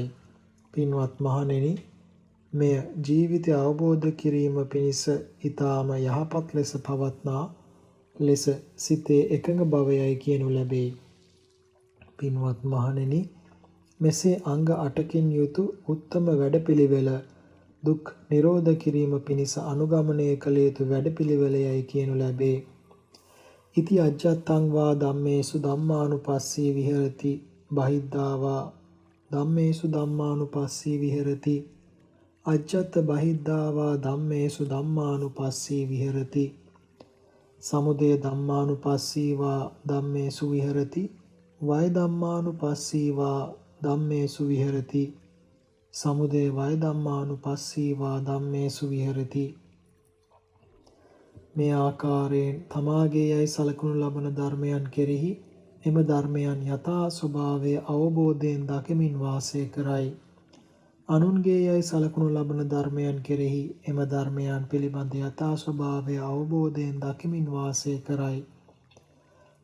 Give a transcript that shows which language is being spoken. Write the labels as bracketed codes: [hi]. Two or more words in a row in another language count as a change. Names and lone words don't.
[si] පින්වත් මහණෙනි, මෙය ජීවිතය අවබෝධ කිරීම පිණිස ඊටාම යහපත් ලෙස පවත්නා ලෙස සිතේ එකඟ බවයයි කියනු ලැබේ. පින්වත් මහණෙනි, මෙසේ අංග 8කින් යුතු උත්තම වැඩපිළිවෙල දුක් නිරෝධ කිරීම පිණිස අනුගමනය කළ යුතු වැඩපිළිවෙලයයි කියනු ලැබේ. [pi] ඉති අජ්ජත්තං වා ධම්මේසු ධම්මානුපස්සී විහෙරති බහිද්ධා වා ධම්මේසු ධම්මානුපස්සී විහෙරති අජ්ජත් බහිද්ධා වා ධම්මේසු ධම්මානුපස්සී විහෙරති සමුදය ධම්මානුපස්සී වා ධම්මේසු විහෙරති වය ධම්මානුපස්සී වා ධම්මේසු විහෙරති සමුදය වය ධම්මානුපස්සී වා ධම්මේසු විහෙරති. [si] මේ ආකාරයෙන් තමාගේ යයි සලකනු ලබන ධර්මයන් කෙරෙහි එම ධර්මයන් යථා ස්වභාවය අවබෝධයෙන් දකිමින් වාසය කරයි. අනුන්ගේ යයි සලකනු ලබන ධර්මයන් කෙරෙහි එම ධර්මයන් පිළිබඳ යථා ස්වභාවය අවබෝධයෙන් දකිමින් වාසය කරයි.